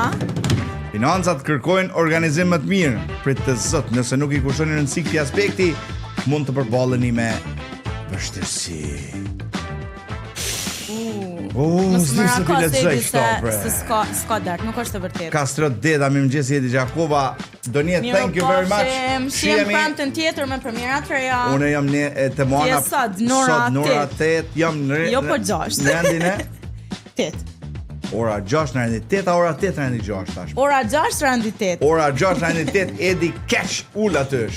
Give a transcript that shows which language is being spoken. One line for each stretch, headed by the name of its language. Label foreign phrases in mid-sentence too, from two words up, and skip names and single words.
Albanian: Financat kërkojnë organizim më të mirë, prit të zot, nëse nuk i kushtojnë rëndësi këtij aspekti, mund të përballeni me vështirësi. S'di se ti lexoj këto, bre. S'ka dark, nuk është e vërtetë. Kastro Deda, mirëmëngjes Edi Gjakuba. Doniet,
English: thank you very much.
Albanian: Shihemi premten tjetër me premiera të reja. Unë jam te Moana. Sot Nora 8, jam në jo po 6. Në rendin e 8. Ora 6 në rendin 8, ora 8 në rendin 6 tash. Ora 6 në rendin 8. Ora 6 në rendin 8, Edi Cash ul aty.